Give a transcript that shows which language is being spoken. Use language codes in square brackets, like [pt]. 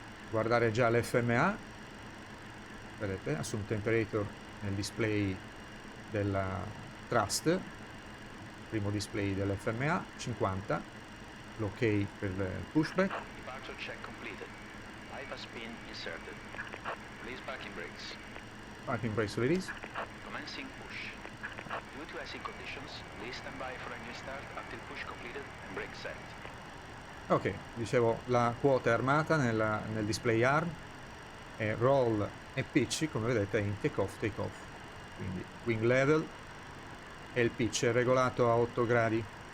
[it] Guardare già l'FMA, vedete, assume temperature nel display della Thrust, primo display dell'FMA, 50, l'ok per il pushback. [en] Departure check completed. Bypass pin inserted. Release parking brakes. Parking brakes release. Commencing push. Due to icing conditions, please stand by for engine start until push completed and brake set. [it] Ok, dicevo, la quota è armata nel display ARM, e roll e pitch, come vedete, è in take-off, quindi wing level, e il pitch è regolato a 8 gradi.